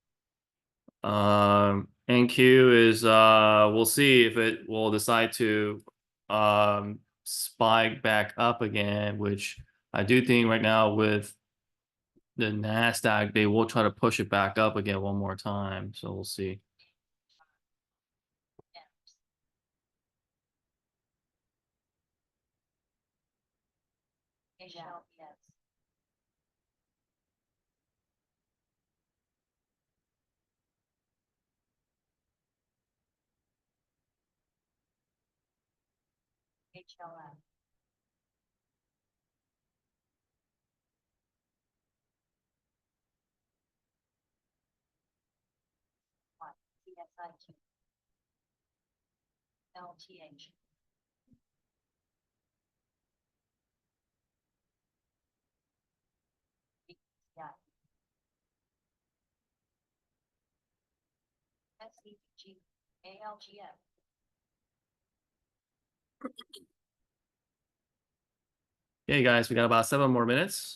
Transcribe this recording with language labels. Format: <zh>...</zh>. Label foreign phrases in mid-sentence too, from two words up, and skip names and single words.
<en>NQ is we'll see if it will decide to spike back up again, which I do think right now with the Nasdaq they will try to push it back up again one more time. So we'll see. HLPS. HLM. CSIQ. LTH. Yeah. SCG. ALGM. Okay, guys, we got about 7 more minutes.</en>